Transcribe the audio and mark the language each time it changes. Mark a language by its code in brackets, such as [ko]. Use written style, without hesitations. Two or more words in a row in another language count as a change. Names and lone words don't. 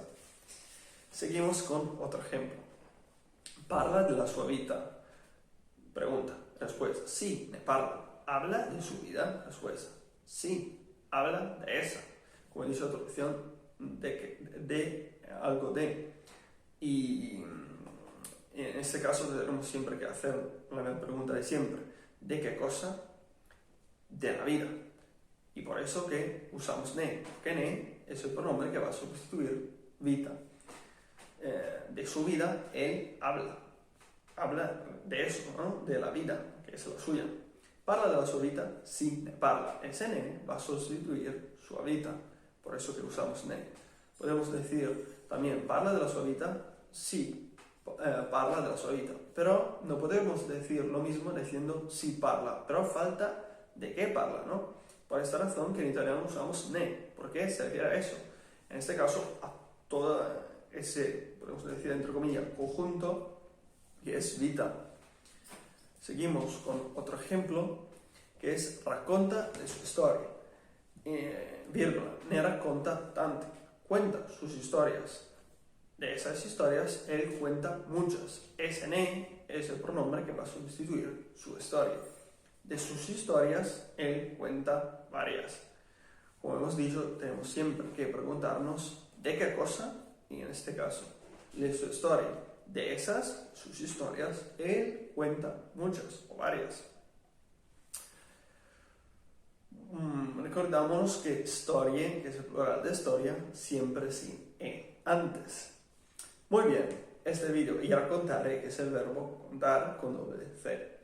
[es] Seguimos con otro ejemplo. [it] Parla de la sua vita. [es] Pregunta, respuesta. Sí, [it] ne parla. [es] Habla de su vida. Respuesta. Sí, habla de esa. Como he dicho, la traducción de algo de. Y en este caso tenemos siempre que hacer la pregunta de siempre. ¿De qué cosa? De la vida. Y por eso que usamos ne. Porque ne es el pronombre que va a sustituir vita. De su vida, él habla. habla de eso, ¿no? De la vida, que es la suya. [it] Parla della sua vita? Sì, ne parla. [es] Ese ne va a sustituir [it] sua vita. [es] Por eso que usamos ne. Podemos decir también, [it] ¿parla de la sua vita? Sí, parla de la sua vita. [es] Pero no podemos decir lo mismo diciendo [it] sí parla, [es] pero falta de qué parla, ¿no? Por esta razón que en italiano usamos ne, porque servirá eso. En este caso, a todo ese, podemos decir entre comillas, conjunto que es vita. Seguimos con otro ejemplo que es [it] racconta le sue storie. Virgola, ne racconta tante, [es] cuenta sus historias. De esas historias, él cuenta muchas. Ese ne es el pronombre que va a sustituir su historia. De sus historias, él cuenta varias. Como hemos dicho, tenemos siempre que preguntarnos de qué cosa, y en este caso, [it] le sue storie. [es] De esas, sus historias, él cuenta muchas o varias. Recordámonos que storie, que es el plural de historia, siempre sin e antes. Muy bien, este vídeo, y raccontare, que es el verbo contar con doble C.